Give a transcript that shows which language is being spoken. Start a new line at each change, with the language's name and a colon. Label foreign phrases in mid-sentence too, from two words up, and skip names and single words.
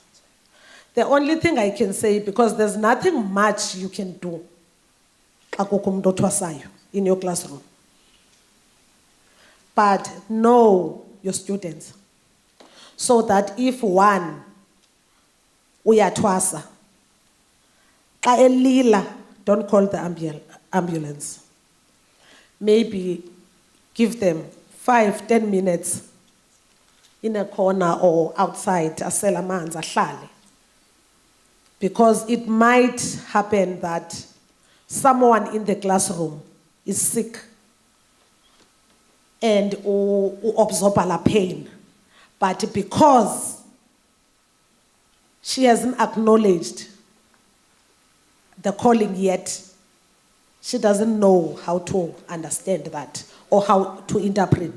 English: The only thing I can say, because there's nothing much you can do in your classroom, but know your students, so that if one uyatwasa, don't call the ambulance. Maybe give them 5-10 minutes in a corner or outside,
Zulu: asela amanzi ahlale.
English: Because it might happen that someone in the classroom is sick and absorb la pain. But because she hasn't acknowledged the calling yet, she doesn't know how to understand that or how to interpret.